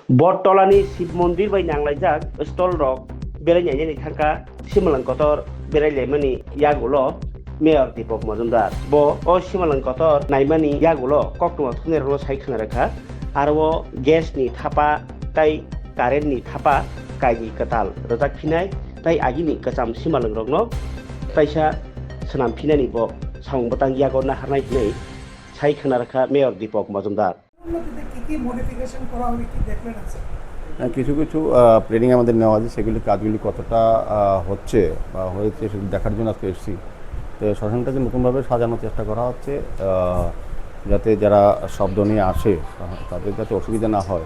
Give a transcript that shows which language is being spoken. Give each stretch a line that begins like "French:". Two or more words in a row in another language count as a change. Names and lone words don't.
Kok Borok: बटतलानि शिव मन्दिर bai nanglajak stol rok berainyaini thangka simalangkotor berailaimani yagulo Mayor Deepak Majumdar bo o simalangkotor naimani yagulo koktuma thungnerlo saikhanna rakha aro gas ni thapa tai current ni thapa kaigi katal rojak phinai tai agini kacham simalangrokno taisa swnamphinani bo samung batang yago naharnai hinai saikhanna rakha Mayor Deepak Majumdar
Bangla: কিছু কিছু প্ল্যানিং আমাদের নেওয়া আছে, সেগুলি কাজগুলি কতটা হচ্ছে বা হয়েছে সেগুলো দেখার জন্য আজকে এসেছি। তো শ্মশানটাকে নতুনভাবে সাজানোর চেষ্টা করা হচ্ছে, যাতে যারা শব্দ নিয়ে আসে তাদের যাতে অসুবিধা না হয়।